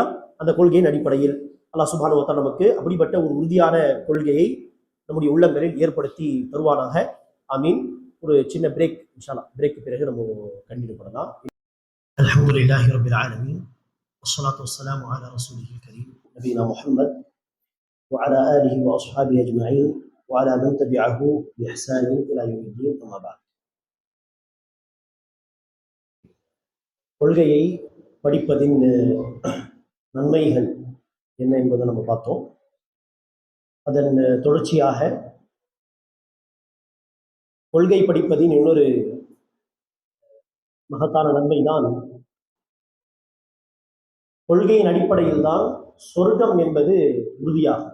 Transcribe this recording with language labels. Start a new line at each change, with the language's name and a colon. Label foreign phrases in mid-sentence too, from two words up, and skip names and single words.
Tamil: அந்த கொள்கையின் அடிப்படையில் அல்லாஹ்
Arabic: سبحانه وتعالى
Tamil: நமக்கு அப்படிப்பட்ட ஒரு உறுதியான கொள்கையை நம்முடைய உள்ளங்களில் ஏற்படுத்தி தருவானாக. ஆமீன். ஒரு சின்ன பிரேக்
Arabic: إن شاء الله.
Tamil: பிரேக்கு பிறகு நம்ம கண்டினியூ பண்ணலாம்.
Arabic: الحمد لله رب العالمين والصلاة والسلام على رسوله الكريم نبينا محمد وعلى آله وأصحابه أجمعين وعلى من تبعه بإحسان إلى يوم الدين أما بعد.
Tamil: கொள்கையை படிப்பதின் நன்மைகள் என்ன என்பதை நம்ம பார்த்தோம். அதன் தொடர்ச்சியாக கொள்கை படிப்பதின் இன்னொரு மகத்தான நன்மை தான், கொள்கையின் அடிப்படையில் தான் சொர்க்கம் என்பது உறுதியாகும்.